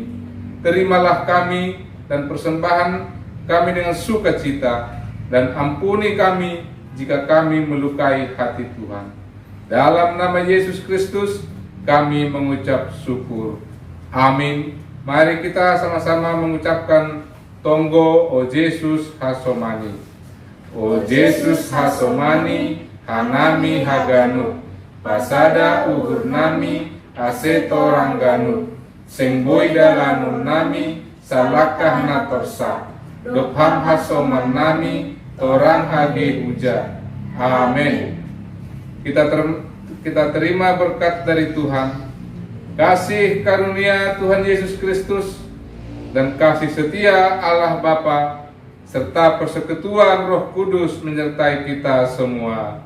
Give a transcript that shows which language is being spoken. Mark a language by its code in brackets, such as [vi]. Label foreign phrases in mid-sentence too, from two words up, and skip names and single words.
[id] Terimalah kami dan persembahan kami dengan sukacita, dan ampuni kami jika kami melukai hati Tuhan. Dalam nama Yesus Kristus kami mengucap syukur. Amin. Mari kita sama-sama mengucapkan Tonggo O Yesus Hasomani. [bts] O Yesus Hasomani Hanami Haganu, Pasada uhur nami aseto rangganu, sengboy dalanun nami salakah natorsa, dopham hasoman nami torang hage uja. [id] Amin. Kita terima berkat dari Tuhan. kasih karunia Tuhan Yesus Kristus, dan kasih setia Allah Bapa, serta persekutuan Roh Kudus menyertai kita semua.